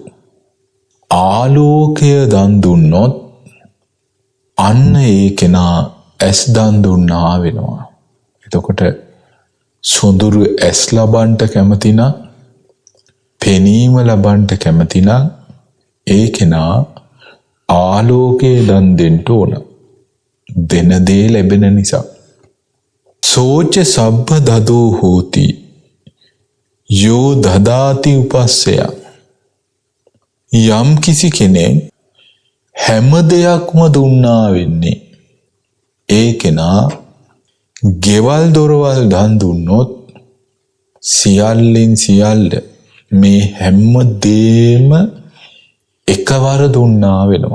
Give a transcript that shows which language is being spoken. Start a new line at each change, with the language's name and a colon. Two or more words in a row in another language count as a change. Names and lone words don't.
Sinhala: ආලෝකය දන් දුන්නොත් අන්න ඒ කෙනා ඇස් දන් දුන්නා වෙනවා. එතකොට සොඳුරු ඇස් ලබන්ට කැමති නම් පෙනීම ලබන්ට කැමති නම් ඒ කෙනා ආලෝකය දන් දෙන්න ඕන. දෙන දේ ලැබෙන නිසා.
Pali: සෝච සබ්බ දදෝ හෝති යෝ දදාති උපස්සය.
Sinhala: යම් කිසි කෙනෙක් හැම දෙයක්ම දුන්නා වෙන්නේ ඒ කෙනා ගෙවල් දොරවල් දන් දුන්නොත් සියල්ලෙන් සියල්ල මේ හැම දේම එකවර දුන්නා වෙනවා.